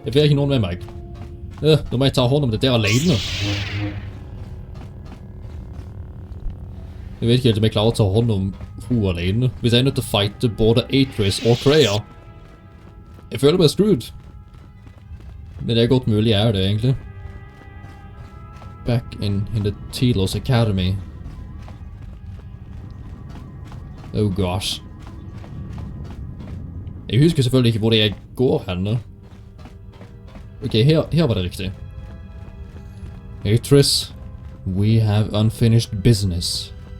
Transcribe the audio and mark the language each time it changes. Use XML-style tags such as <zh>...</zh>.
<no>Jeg får ikke noen med meg. Nå må jeg ta hånd om dette alene. Jeg vet ikke helt om jeg klarer å ta hånd om hun alene. Hvis jeg er nødt til å fighte både Atris og Treya. Jeg føler meg screwed. Men det er godt mulig jeg er det, egentlig.</no> <en>Back in the Telos Academy. Oh gosh.</en> <no>Jeg husker selvfølgelig ikke hvor jeg går henne. Ok, her var det riktig.</no> <en>Atris, we have unfinished business.</en>